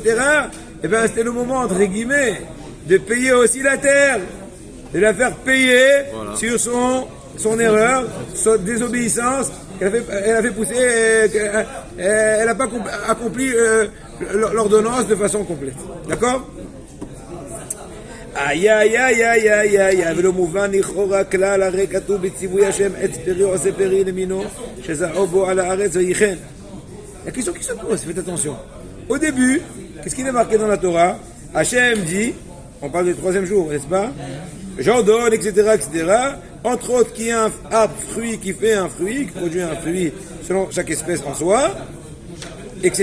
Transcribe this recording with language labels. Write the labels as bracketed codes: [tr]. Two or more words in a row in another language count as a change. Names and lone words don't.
[fr] Et bien c'était le moment, entre guillemets, de payer aussi la terre, de la faire payer sur son erreur, son désobéissance. Elle a fait pousser, elle n'a pas accompli l'ordonnance de façon complète. D'accord? Aïe aïe aïe aïe [he] aïe aïe aïe ולא מובן לכאורה כלל הרי כתוב בציווי השם עץ פרי עושה פרי למינו שזרעו בו על הארץ וייחן. [fr] La question qui se pose, faites attention. Au début, qu'est-ce qu'il est marqué dans la Torah? Hachem dit, on parle du troisième jour, n'est-ce pas? J'ordonne, etc., etc. Entre autres, qui est un arbre fruit qui fait un fruit, qui produit un fruit selon chaque espèce en soi, etc.